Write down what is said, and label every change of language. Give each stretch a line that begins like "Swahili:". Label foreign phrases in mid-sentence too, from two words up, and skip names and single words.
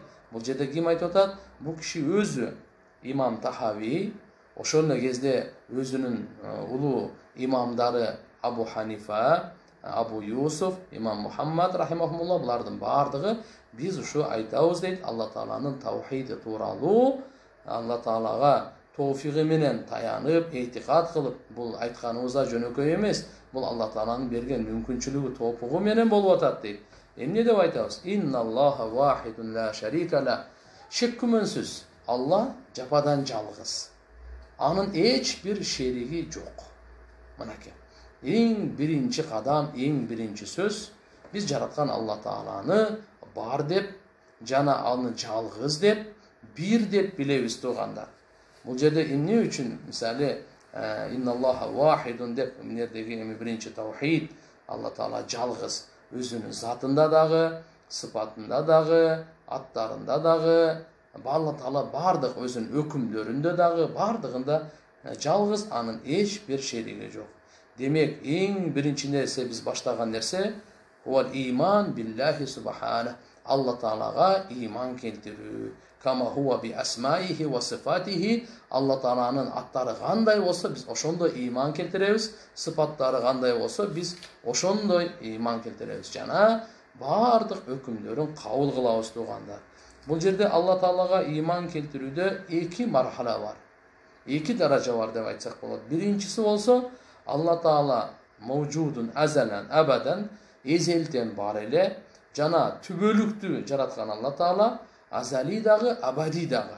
Kyrgyz: Бул жерде ким айтып атат? Бул киши өзү имам Тахави, ошол кезде өзүнүн улуу имамдары Абу Ханифа, Абу Юсуф, имам Мухаммад рахимахумуллах, булардын бардыгы биз ушу айтабыз дейт. Алла тааланын таухиди тууралуу, Алла таалага тофиги менен таянып, этикад кылып, бул айтканыбызда жөнөкөй эмес. Бул Алла тааланын берген мүмкүнчүлүгү, топугу менен болуп атат дейт. Эмне деп айтабыз?
Arabic: إن الله واحد لا شريك له.
Kyrgyz: Шек күмөнсүз Алла жападан жалгыз. Анын эч бир шериги жок. Мынакей. Эң биринчи кадам, эң биринчи сөз, биз жараткан Алла тааланы бар деп, жана аны жалгыз деп, бир деп билебиз тугандар. Бул жерде эмне үчүн, мисалы,
Arabic: إن الله واحد
Kyrgyz: деп, эмнедеги эми биринчи таухид, Алла таала жалгыз, өзүнүн затында дагы, сыпатында дагы, аттарында дагы, Алла таала бардык өзүнүн өкүмдөрүндө дагы, бардыгында жалгыз, анын эч бир шериги жок. Демек, эң биринчи нерсе биз баштаган нерсе
Arabic: هو الإيمان بالله سبحانه.
Kyrgyz: Алла таалага иман келтирүү.
Arabic: كما هو بأسمائه وصفاته.
Kyrgyz: Алла тааланын аттары кандай болсо биз ошондой иман келтиребиз, сыпаттары кандай болсо биз ошондой иман келтиребиз. Жана бардык өкүмдөрүн кабыл кылабыз тугандар. Бул жерде Алла таалага иман келтирүүдө эки мархала бар. Эки даража бар деп айтсак болот. Биринчиси болсо Алла таала
Arabic: موجود أزلا أبدا,
Kyrgyz: эзелтен бар эле, жана түбөлүктүү жараткан Алла таала, азали дагы, абади дагы.